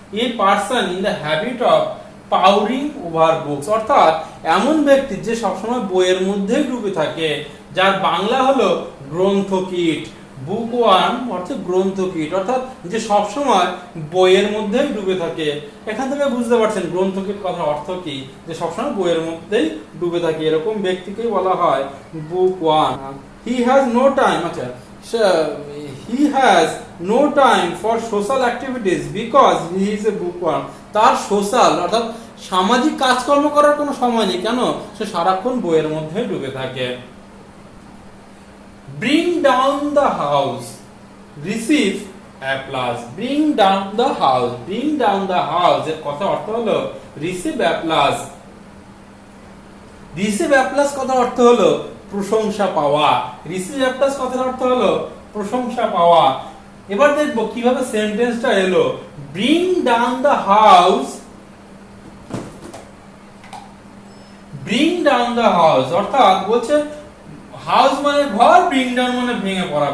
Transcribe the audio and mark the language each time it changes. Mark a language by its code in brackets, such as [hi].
[en] a person in the habit of powering over books, [bn] অর্থাৎ এমন ব্যক্তি যে সবসময় বইয়ের মধ্যেই ডুবে থাকে, যার বাংলা হলো গ্রন্থকীট। বুক ওয়ার্ম অর্থাৎ গ্রন্থকীট, অর্থাৎ যে সবসময় বইয়ের মধ্যেই ডুবে থাকে। এখান থেকে বুঝতে পারছেন গ্রন্থকীট কথার অর্থ কি, যে সবসময় বইয়ের মধ্যেই ডুবে থাকে, এরকম ব্যক্তিকেই বলা হয় বুক worm. [en] He has no time, আচ্ছা he has no time for social activities because he is a bookworm. [bn] তার সোশ্যাল অর্থাৎ সামাজিক কাজকর্ম করার কোনো সময় নেই, কেন সে সারাক্ষণ বইয়ের মধ্যে ডুবে থাকে। [en] bring down the house, receive applause. bring down the house, bring down the house [bn] এর কথা অর্থ হলো [en] receive applause. receive applause [bn] কথা অর্থ হলো প্রশংসা পাওয়া। [en] receive applause [bn] কথার অর্থ হলো প্রশংসা পাওয়া। এবার দেখব কিভাবে সেন্টেন্সটা এলো। [en] bring down the house, [bn] bring down the house অর্থাৎ বলছে হাউস মানে ঘর, ব্রিং ডাউন মানে ভেঙে পড়া।